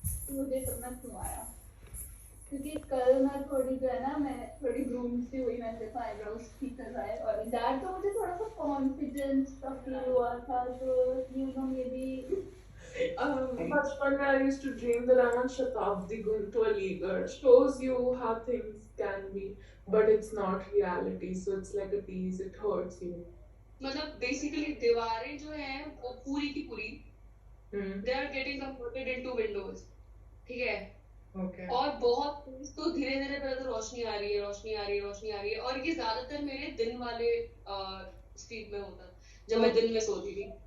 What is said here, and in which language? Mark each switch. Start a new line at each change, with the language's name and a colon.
Hindi: मुझे समझ नहीं आया क्योंकि कल मैं थोड़ी जो है ना मैं थोड़ी ग्रूम सी हुई मैंने देखा आईब्रोज ठीक करवाए और दैट तो मुझे थोड़ा सा कॉन्फिडेंस का फील हुआ था तो यू नो मे बी बचपन में
English: I used to dream that I'm on Shatabdi going to Aligarh. Shows you how things can be, but it's not reality. So it's like a tease. It hurts you.
Hindi: मतलब basically दीवारें जो हैं वो पूरी की पूरी
English: they are getting converted into windows,
Hindi: ठीक है?
English: Okay.
Hindi: और बहुत तेज तो धीरे धीरे पहले तो रोशनी आ रही है, रोशनी आ रही है, रोशनी आ रही है, और ये ज्यादातर मेरे दिन वाले स्ट्रीट में होता जब मैं दिन में सोती थी.